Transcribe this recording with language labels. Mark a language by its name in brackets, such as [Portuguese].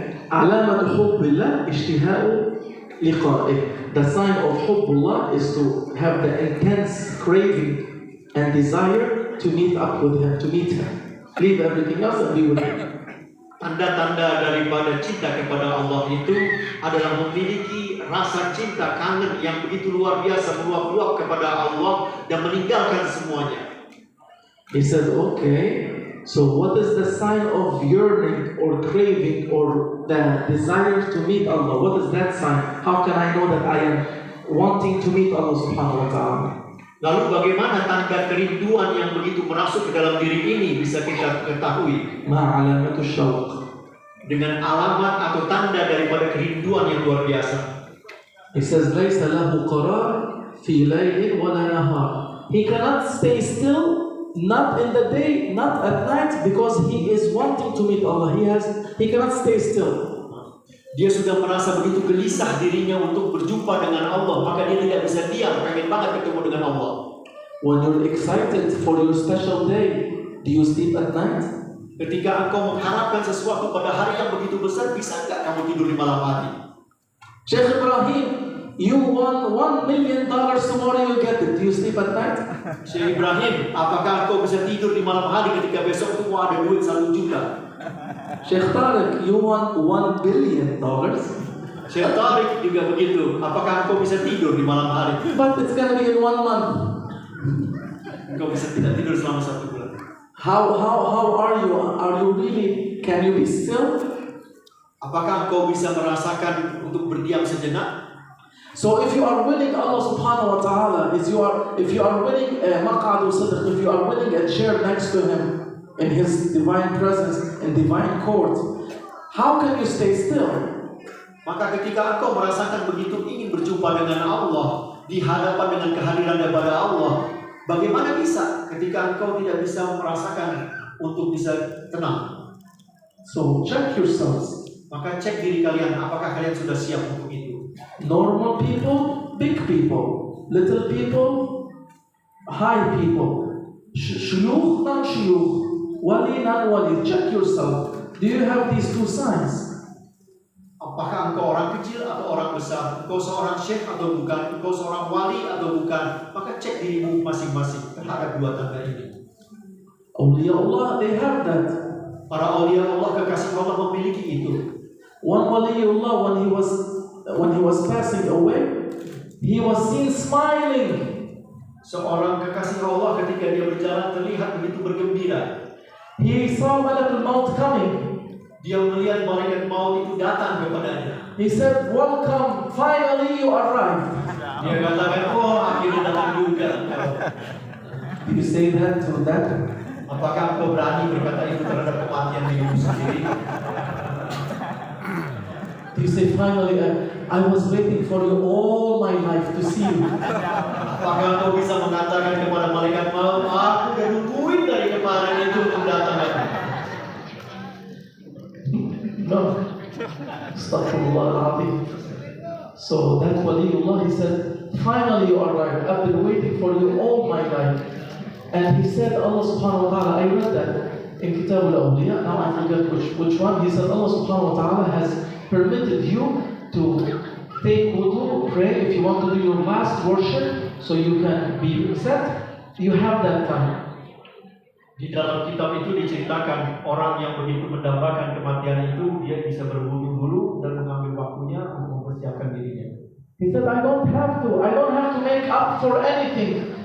[Arabic] علامة حب الله اشتهاء لقائه. [English] The sign of حب Allah is to have the intense craving and desire to meet up with him, to meet him. Leave everything else and be with him. [Indonesian] Tanda-tanda daripada cinta kepada Allah itu adalah memiliki rasa cinta kangen yang begitu luar biasa, meluap-luap kepada Allah dan meninggalkan semuanya. [English] He said, okay, so what is the sign of yearning or craving or the desire to meet Allah? What is that sign? How can I know that I am wanting to meet Allah subhanahu wa ta'ala? [Indonesian] Lalu bagaimana tanda kerinduan yang begitu merasuk ke dalam diri ini bisa kita ketahui? [Arabic] Ma alamatu syauq. [Indonesian] Dengan alamat atau tanda daripada kerinduan yang luar biasa. [English] He says, [Arabic] laysa lahu qarar fi laylin wa la nahar. [English] He cannot stay still, not in the day, not at night, because he is wanting to meet Allah. He cannot stay still. [Indonesian] Dia sudah merasa begitu gelisah dirinya untuk berjumpa dengan Allah, maka dia tidak bisa diam, pengen banget ketemu dengan Allah. [English] When you're excited for your special day, do you sleep at night? [Indonesian] Ketika engkau mengharapkan sesuatu pada hari yang begitu besar, bisa nggak kamu tidur di malam hari? [English] Sheikh Ibrahim, you won $1 million tomorrow, you get it. Do you sleep at night? [Indonesian] Syekh Ibrahim, apakah engkau bisa tidur di malam hari ketika besok itu ada duit 1 juta? [English] Sheikh Tariq, you won $1 billion. [Indonesian] Syekh Tariq juga begitu. Apakah engkau bisa tidur di malam hari? [English] But it's gonna be in 1 month. [Indonesian] Engkau bisa tidak tidur selama 1 bulan. [English] How are you? Are you really? Can you be still? [Indonesian] Apakah engkau bisa merasakan untuk berdiam sejenak? [English] So if you are willing, Allah subhanahu wa ta'ala, if you are willing maq'adu sidq, if you are willing a chair next to Him in His divine presence, in divine court, how can you stay still? [Indonesian] Maka ketika engkau merasakan begitu ingin berjumpa dengan Allah, di hadapan dengan kehadiran daripada Allah, bagaimana bisa ketika engkau tidak bisa merasakan untuk bisa tenang? [English] So check yourselves. [Indonesian] Maka cek diri kalian, apakah kalian sudah siap untuk itu? [English] Normal people, big people, little people, high people, shuyukh, non-shuyukh, wali, non-wali. Check yourself. Do you have these two signs? [Indonesian] Apakah engkau orang kecil atau orang besar? Engkau seorang syekh atau bukan? Engkau seorang wali atau bukan? Maka cek dirimu masing-masing terhadap dua tanda ini. [English] Awliya Allah, they have that. [Indonesian] Para awliya Allah, kekasih Allah memiliki itu. [English] One waliullah, when he was passing away, he was seen smiling. [Indonesian] Seorang kekasih Allah ketika dia berjalan terlihat begitu bergembira. [English] He saw Malakul Maut coming. [Indonesian] Dia melihat malaikat maut itu datang kepadanya. [English] He said, "Welcome, finally you arrived." [Indonesian] Dia katakan, "Oh, akhirnya datang juga." [English] You say that to that? [Indonesian] Apakah engkau berani berkata itu terhadap kematian dirimu sendiri? [English] You say, "Finally, I was waiting for you all my life to see you." [Indonesian] Apakah engkau bisa mengatakan kepada malaikat maut, "Aku udah nungguin dari kemarin itu untuk datang"? [English] No. Astaghfirullah. So that waliullah, he said, "Finally you arrived. I've been waiting for you all my life." And he said, Allah subhanahu wa ta'ala, I read that in Kitab al-Awliya, now I forget which one. He said, Allah subhanahu wa ta'ala has permitted you to take wudu, pray if you want to do your last worship, so you can be set. You have that time. [Indonesian] Di dalam kitab itu diceritakan orang yang begitu mendambakan kematian itu, dia bisa berwudu dulu dan mengambil waktunya untuk mempersiapkan dirinya. [English] He said, I don't have to make up for anything.